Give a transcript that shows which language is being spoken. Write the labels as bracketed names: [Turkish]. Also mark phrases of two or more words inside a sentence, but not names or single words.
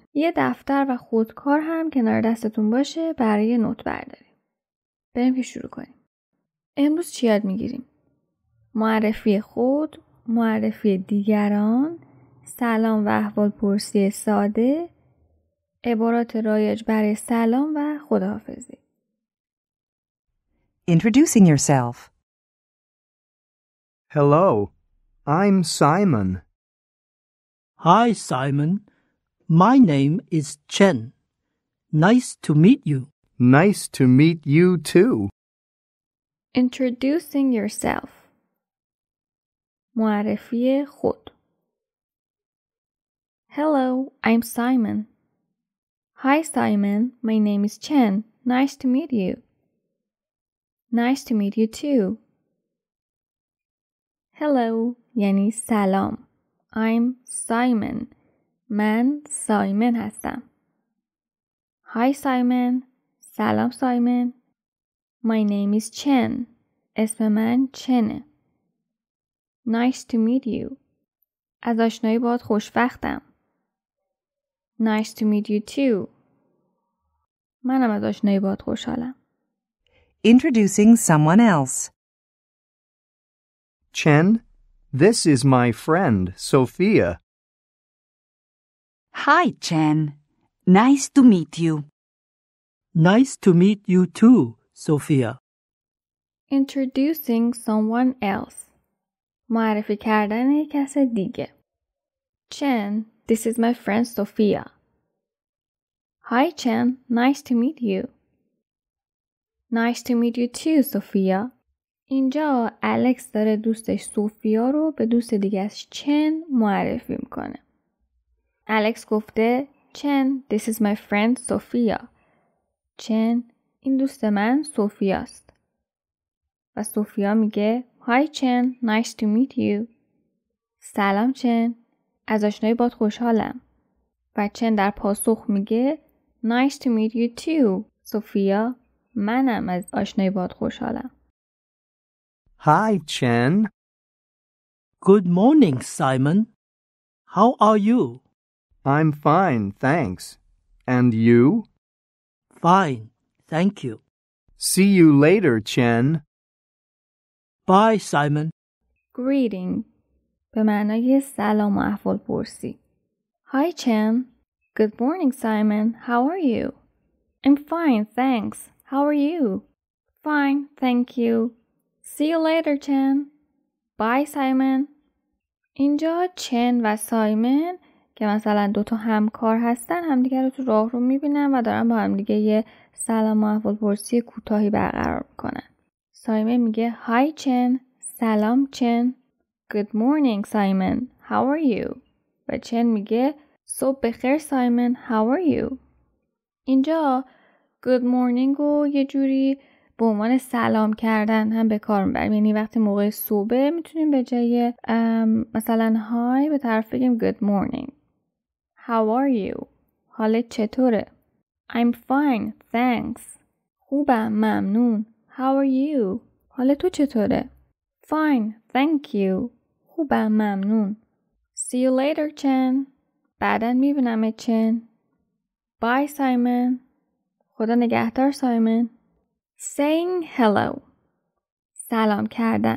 [Persian] یه دفتر و خودکار هم کنار دستتون باشه برای نوت برداری. بریم که شروع کنیم. امروز چی یاد میگیریم؟ معرفی خود، معرفی دیگران، سلام و احوال پرسی ساده، عبارات رایج برای سلام و خداحافظی. [English] Introducing yourself. Hello, I'm Simon. Hi, Simon. My name is Chen. Nice to meet you. Nice to meet you too. Introducing yourself. [Persian] معرفی خود. [English] Hello, I'm Simon. Hi, Simon. My name is Chen. Nice to meet you. Nice to meet you too. [Persian] Hello یعنی سلام. [English] I'm Simon. [Persian] من سایمن هستم. Hi Simon. سلام سایمن. [English] My name is Chen. [Persian] اسم من چنه. [English] Nice to meet you. [Persian] از آشنایی باهات خوشوقتم. [English] Nice to meet you too. [Persian] منم از آشنایی باهات خوشحالم. [English] Introducing someone else. Chen, this is my friend, Sophia. Hi, Chen. Nice to meet you. Nice to meet you too, Sophia. Introducing someone else. [Persian] معرفی کردن یک کس دیگه. [English] Chen, this is my friend Sophia. Hi Chen, nice to meet you. Nice to meet you too, Sophia. [Persian] اینجا الکس داره دوستش سوفیا رو به دوست دیگه‌اش چن معرفی میکنه. الکس گفته چن, [English] this is my friend Sophia. [Persian] چن, این دوست من سوفیاست. و سوفیا میگه Hi چن, [English] nice to meet you. [Persian] سلام چن, از آشنایی باهات خوشحالم. و چن در پاسخ میگه [English] Nice to meet you too, [Persian] سوفیا. منم از آشنایی باهات خوشحالم. [English] Hi, Chen. Good morning, Simon. How are you? I'm fine, thanks. And you? Fine, thank you. See you later, Chen. Bye, Simon. [Persian] Greeting به معنای سلام و احوال پرسی. [English] Hi Chen. Good morning Simon. How are you? I'm fine, thanks. How are you? Fine, thank you. See you later Chen. Bye Simon. [Persian] اینجا چن و سایمن که مثلا دوتا همکار هستن همدیگه رو تو راه رو میبینن و دارن با همدیگه یه سلام و احوال پرسی کوتاهی برقرار میکنن. سایمن میگه Hi Chen. سلام چن. [English] Good morning Simon. How are you? [Persian] و چن میگه صبح بخیر سایمن. [English] How are you? [Persian] اینجا [English] good morning [Persian] رو یه جوری به عنوان سلام کردن هم به کار میبریم. یعنی وقتی موقع صبح میتونیم به جای مثلا های به طرف بگیم [English] good morning. How are you? [Persian] حالت چطوره؟ [English] I'm fine, thanks. [Persian] خوبم، ممنون. [English] How are you? [Persian] حالت تو چطوره؟ [English] Fine, thank you. [Persian] خوبم، ممنون. [English] See you later, Chen. [Persian] بعداً میبینم چن. Bye, Simon. خدا نگهدار سایمن. [English] Saying hello. [Persian] سلام کردن.